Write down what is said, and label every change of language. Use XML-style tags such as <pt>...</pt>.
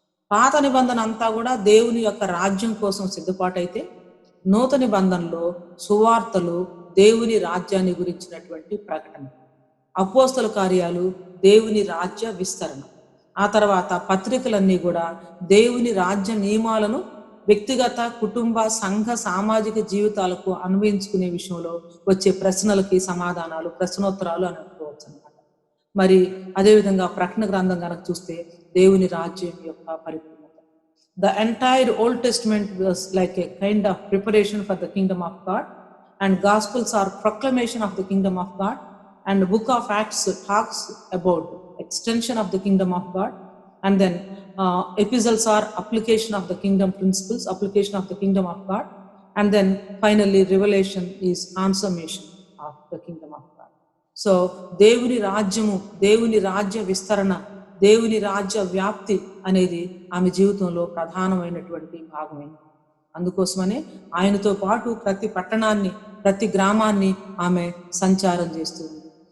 <te>పాత నిబంధన అంతా కూడా దేవుని యొక్క రాజ్యం కోసం సిద్ధపాటు అయితే, నూతన నిబంధనలో సువార్తలు దేవుని రాజ్యాన్ని గురించినటువంటి ప్రకటన, అపోస్తల కార్యాలు దేవుని రాజ్య విస్తరణ, ఆ తర్వాత పత్రికలన్నీ కూడా దేవుని రాజ్య నియమాలను వ్యక్తిగత, కుటుంబ, సంఘ, సామాజిక జీవితాలకు అన్వయించుకునే విషయంలో వచ్చే ప్రశ్నలకి సమాధానాలు, ప్రశ్నోత్తరాలు అని అనుకోవచ్చు అనమాట. మరి అదేవిధంగా ప్రకటన గ్రంథం కనుక చూస్తే దేవుని రాజ్యం యొక్క పరిపూర్ణత.</te> <en>The entire Old Testament was like a kind of preparation for the kingdom of God, and Gospels are proclamation of the kingdom of God, and the book of Acts talks about extension of the kingdom of God, and then epistles are application of the kingdom principles, application of the kingdom of God, and then finally Revelation is consummation of the kingdom of God.</en> <te>So దేవుని రాజ్యము, దేవుని రాజ్య విస్తరణ, దేవుని రాజ్య వ్యాప్తి అనేది ఆమె జీవితంలో ప్రధానమైనటువంటి భాగమైంది. అందుకోసమనే ఆయనతో పాటు ప్రతి పట్టణాన్ని, ప్రతి గ్రామాన్ని ఆమె సంచారం చేస్తూ ఉంది.</te>